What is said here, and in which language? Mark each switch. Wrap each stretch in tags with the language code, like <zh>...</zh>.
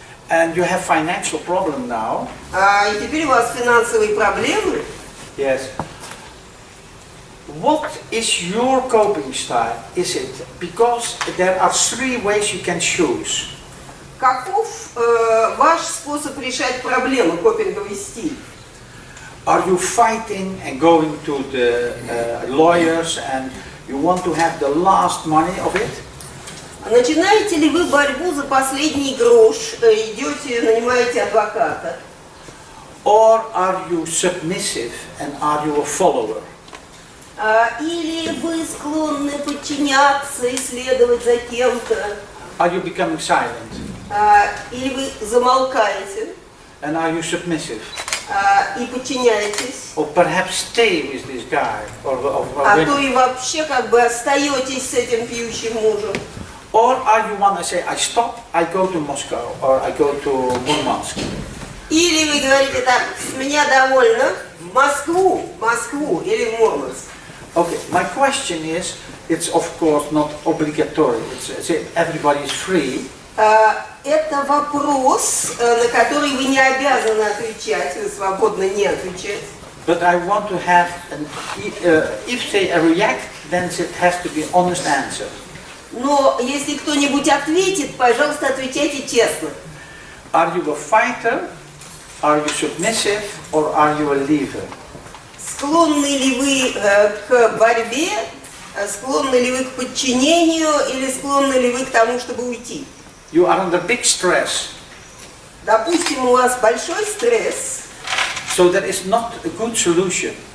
<en>And you have financial problem now.</en> <ru>и теперь у вас финансовые проблемы.</ru> <en>Yes. What is your coping style? Is it because there are three ways you can choose?</en> <ru>Каков ваш способ решать проблемы, копинговый стиль?</ru> <en>Are you fighting and going to the lawyers and you want to have the last money of it?</en> <ru>Начинаете ли вы борьбу за последний грош, идете, нанимаете адвоката?</ru> <en>Or are you submissive and are you a follower?</en> <ru>Или вы склонны подчиняться, исследовать за кем-то?</ru> <en>Are you becoming silent?</en> <ru>Или вы замолкаете</ru> <en>And are you submissive?</en> <ru>и подчиняетесь?</ru> <en>Or perhaps stay with this guy?</en> <ru>А то и вообще как бы остаетесь с этим пьющим мужем?</ru> <en>Or are you one that say, I stop, I go to Moscow, or I go to Murmansk?</en> <ru>Или вы говорите так, с меня довольно, в Москву или в Мурманск?</ru> <en>Okay, my question is, it's of course not obligatory. It's everybody is free.</en> <ru>Это вопрос, на который вы не обязаны отвечать, вы свободны не отвечать.</ru> <en>But I want to have, if they react, then it has to be an honest answer.</en> <ru>Но если кто-нибудь ответит, пожалуйста, отвечайте честно.</ru> <en>Are you a fighter? Are you submissive? Or are you a leaver?</en> <ru>Склонны ли вы к борьбе, склонны ли вы к подчинению или склонны ли вы к тому, чтобы уйти?</ru> <en>You are under big stress.</en> <ru>Допустим, у вас большой стресс.</ru> <en>So that is not a good solution.</en>